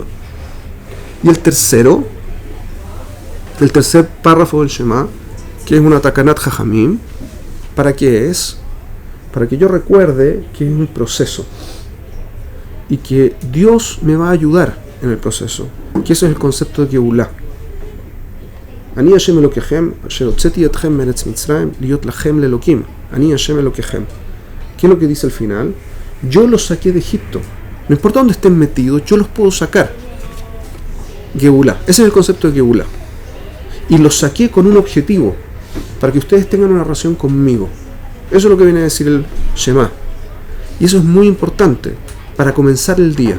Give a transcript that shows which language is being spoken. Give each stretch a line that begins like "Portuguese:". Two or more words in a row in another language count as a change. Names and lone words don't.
Spanish: Y el tercer párrafo del Shema, que es una
Hebrew: תקנת חכמים,
Spanish: ¿para qué es? Para que yo recuerde que es un proceso y que Dios me va a ayudar en el proceso, que eso es el concepto de Geulah.
Hebrew: אני השם אלוקיכם אשר הוצאתי אתכם מארץ מצרים להיות לכם לאלוקים. אני השם אלוקיכם.
Spanish: ¿Qué es lo que dice al final? Yo los saqué de Egipto. No importa dónde estén metidos, yo los puedo sacar. Geulah. Ese es el concepto de Geulah. Y los saqué con un objetivo, para que ustedes tengan una relación conmigo. Eso es lo que viene a decir el Shema. Y eso es muy importante para comenzar el día.